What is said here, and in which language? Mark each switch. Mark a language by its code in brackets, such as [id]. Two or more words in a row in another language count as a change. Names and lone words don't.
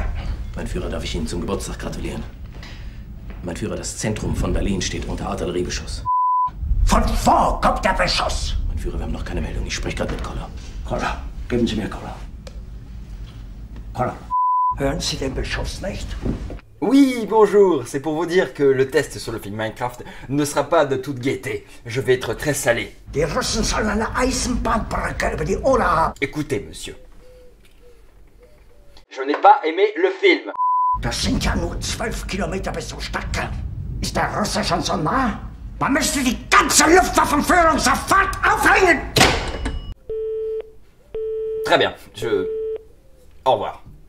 [de] Mein Führer, darf ich Ihnen zum Geburtstag gratulieren? Mein Führer, das Zentrum von Berlin steht unter Artilleriebeschuss. Von wo kommt der Beschuss? Mein Führer, wir haben noch keine Meldung. Ich spreche gerade mit Koller. Koller, geben Sie mir Koller. Koller, hören Sie den Beschuss nicht? [fr] Oui, bonjour, c'est pour vous dire que le test sur le film Minecraft ne sera pas de toute gaieté. Je vais être très salé. [de] Die Russen sollen eine Eisenbahnbrücke über die Oder haben. [fr] Écoutez, monsieur. Je n'ai pas aimé le film. [de] Das sind ja nur 12 Kilometer bis zum Stadtkern. Ist der Russe schon so nah? Man müsste die ganze Luftwaffenführung sofort aufhängen! [fr] Très bien, Au revoir.